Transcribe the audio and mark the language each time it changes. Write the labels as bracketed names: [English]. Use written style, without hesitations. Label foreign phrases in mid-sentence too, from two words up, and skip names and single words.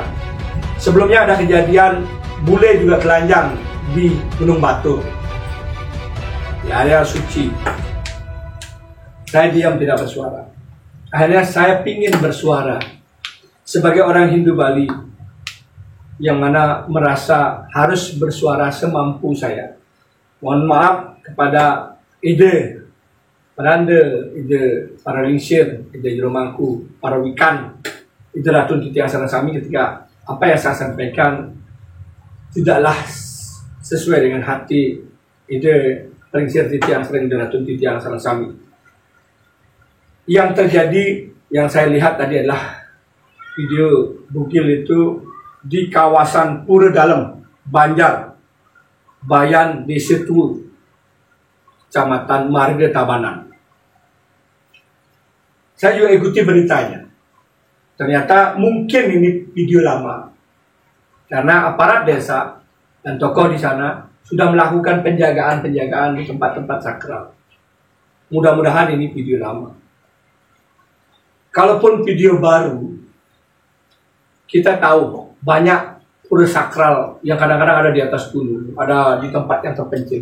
[Indonesian] Sebelumnya ada kejadian bule juga telanjang di Gunung Batur, di area suci. Saya diam, tidak bersuara. Akhirnya saya ingin bersuara sebagai orang Hindu Bali yang mana merasa harus bersuara semampu saya. Mohon maaf kepada ide Paranda, ide para lingsir, ide Jeromangku, para wikan, ide Ratun Titi Angsana Sami, ketika apa yang saya sampaikan tidaklah sesuai dengan hati ide lingsir Titi Angsana, ide Ratun Titi Angsana Sami. Yang terjadi, yang saya lihat tadi adalah video bugil itu di kawasan Pura Dalem, Banjar, Bayan, Desa Tua, Kecamatan Marga Tabanan. Saya juga ikuti beritanya. Ternyata mungkin ini video lama, karena aparat desa dan tokoh di sana sudah melakukan penjagaan-penjagaan di tempat-tempat sakral. Mudah-mudahan ini video lama. Kalaupun video baru, kita tahu banyak pura sakral yang kadang-kadang ada di atas gunung, ada di tempat yang terpencil.